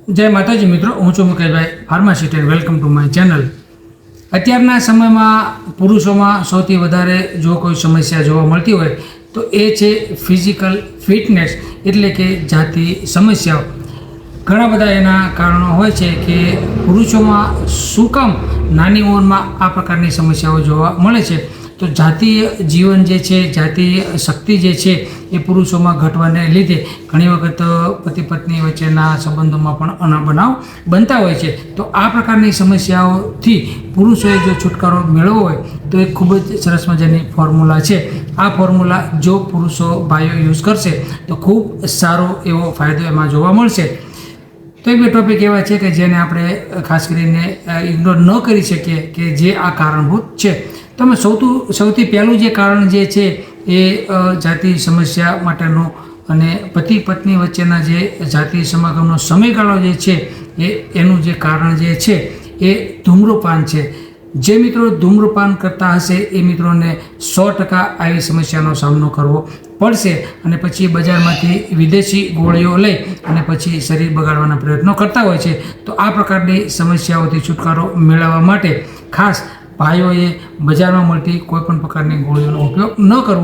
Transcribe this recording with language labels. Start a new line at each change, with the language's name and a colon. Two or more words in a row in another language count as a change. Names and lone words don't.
Gujarati: જય માતાજી મિત્રો, હું છું મુકેશભાઈ
English: pharmacist and welcome to my channel.
Gujarati: અત્યારના સમયમાં પુરુષોમાં સૌથી વધારે જો કોઈ સમસ્યા જોવા મળતી હોય તો એ છે
English: physical fitness
Gujarati: એટલે કે જાતી સમસ્યાઓ। ઘણા બધા એના કારણો હોય છે કે પુરુષોમાં શું કામ નાની ઉંમરમાં આ પ્રકારની સમસ્યાઓ જોવા મળે છે। તો જાતીય જીવન જે છે, જાતીય શક્તિ જે છે એ પુરુષોમાં ઘટવાને લીધે ઘણી વખત પતિ પત્ની વચ્ચેના સંબંધોમાં પણ અણબનાવ બનતા હોય છે। તો આ પ્રકારની સમસ્યાઓથી પુરુષોએ જો છુટકારો મેળવવો હોય તો એક ખૂબ જ સરસ મજાની ફોર્મ્યુલા છે। આ ફોર્મ્યુલા જો પુરુષો ભાઈઓ યૂઝ કરશે તો ખૂબ સારો એવો ફાયદો એમાં જોવા મળશે। તો એક ટોપિક એવા છે કે જેને આપણે ખાસ કરીને ઇગ્નોર ન કરી શકીએ કે જે આ કારણભૂત છે। તો મેં સૌથી પહેલું જે કારણ જે છે એ જાતિ સમસ્યા માટેનો અને પતિ પત્ની વચ્ચેના જે જાતિ સમાગમનો સમયગાળો જે છે એનું જે કારણ જે છે એ ધૂમ્રપાન છે। જે મિત્રો ધૂમ્રપાન કરતા હશે એ મિત્રોને 100% આઈ સમસ્યાનો સામનો કરવો પડશે અને પછી બજારમાંથી વિદેશી ગોળીઓ લઈ અને પછી શરીર બગાડવાના પ્રયત્નો કરતા હોય છે। તો આ પ્રકારની સમસ્યાઓથી છુટકારો મેળવવા માટે ખાસ ભાઈઓએ બજારમાં મળતી કોઈપણ પ્રકારની ગોળીઓનો ઉપયોગ ન કરવો।